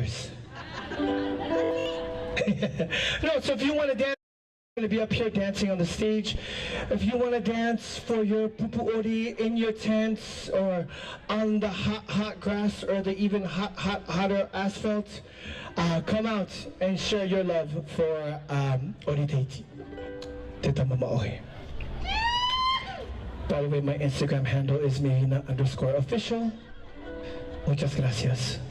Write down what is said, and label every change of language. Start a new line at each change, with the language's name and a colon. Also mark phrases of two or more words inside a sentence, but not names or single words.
English: No, so if you want to dance, I'm going to be up here dancing on the stage. If you want to dance for your pupu'ori in your tents or on the hot grass or the even hotter asphalt, come out and share your love for Ori Tahiti.
Tahitian: Te tama maohi.
English: By the way, my Instagram handle is Mehina_official.
Spanish: Muchas gracias.